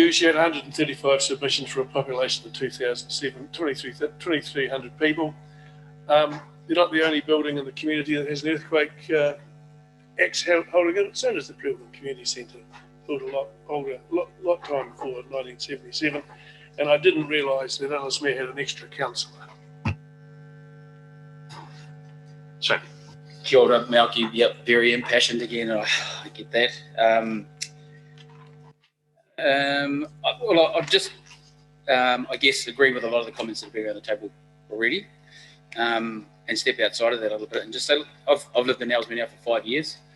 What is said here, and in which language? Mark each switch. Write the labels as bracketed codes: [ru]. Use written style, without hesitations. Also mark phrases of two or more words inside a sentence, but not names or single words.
[en] You had 135 submissions for a population of 2,300 people. You're not the only building in the community that has an earthquake axe holding it. So does the Prevalent Community Centre, built a lot older, lot time before 1977. And I didn't realise that Ellesmere had an extra councillor. Shane. [mi] Kia ora, Malky. [en] Yep, very impassioned again. I get that. Well, I'll just, I guess, agree with a lot of the comments that have been around the table already, and step outside of that a little bit and just say, look, I've lived in Ellesmere now for 5 years.